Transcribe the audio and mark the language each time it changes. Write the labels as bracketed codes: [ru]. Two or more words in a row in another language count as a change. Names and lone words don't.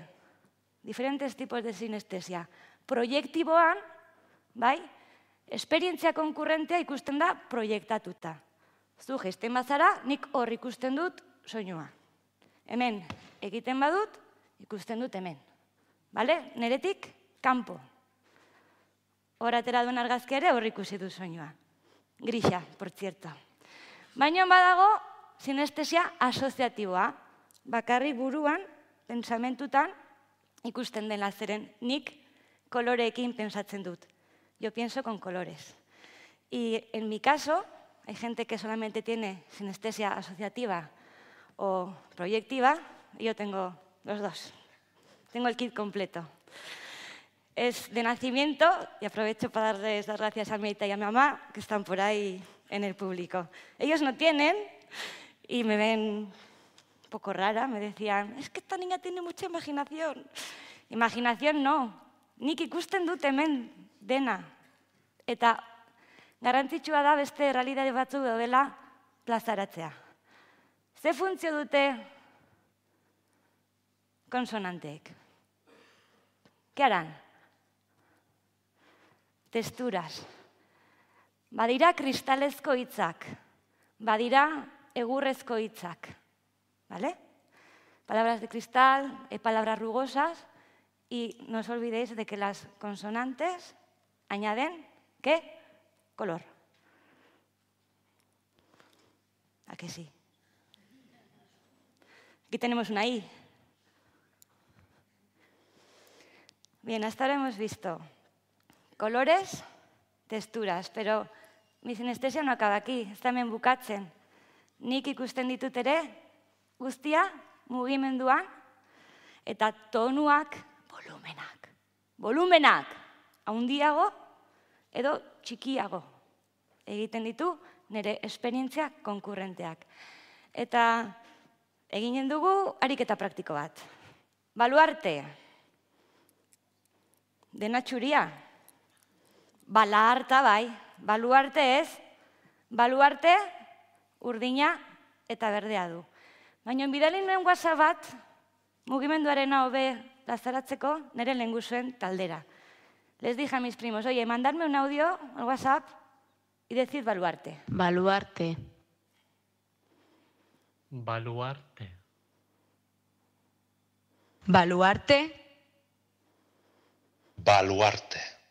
[es] Diferentes tipos de sinestesia. [eu] Proiektiboan, bai, esperientzia konkurrentea ikusten da proiektatuta. Zu gesten bazara, nik hor ikusten dut soinua. Hemen egiten badut, ikusten dut hemen. Bale? Neretik, kanpo. Hor atera duen argazkia ere hor ikusi du soinua. Grisa, [es] por cierto. [eu] Baina badago sinestesia asoziatiboa. Bakarrik buruan, pensamentutan, ikusten dela zeren nik koloreekin pensatzen dut. [es] Yo pienso con colores. Y en mi caso, hay gente que solamente tiene sinestesia asociativa o proyectiva, y yo tengo los dos. Tengo el kit completo. Es de nacimiento, y aprovecho para darles las gracias a mi tía y a mi mamá, que están por ahí en el público. Ellos no tienen, y me ven un poco rara, me decían, es que esta niña tiene mucha imaginación. Imaginación no, [eu] nik ikusten dut hemen dena. Eta garrantzitsua da beste realitate batzuk daudela plazaratzea. Ze funtzio dute konsonanteek? [es] ¿Qué harán? Testuras. [eu] Badira kristalezko hitzak, badira egurrezko hitzak. [es] ¿Vale? Palabras de cristal, palabras rugosas, y no os olvidéis de que las consonantes añaden, ¿qué? color. ¿A que sí? Aquí tenemos una I. Bien, hasta ahora hemos visto colores, texturas, pero mi sinestesia no acaba aquí, [eu] ez da hemen bukatzen. Nik ikusten ditut ere, guztia mugimenduan, eta tonuak, volumenak, handiago edo txikiago egiten ditu nire esperientzia konkurrenteak. Eta eginen dugu ariketa praktiko bat. Baluarte, dena txuria. Balaharta bai, baluarte ez, baluarte urdina eta berdea du. Baina bidali nuen WhatsApp bat, mugimenduaren hobe plazaratzeko nire lehengusuen taldera. [es] Les dije a mis primos, oye, mandarme un audio al WhatsApp y decid baluarte. Baluarte. Baluarte. Baluarte. Baluarte.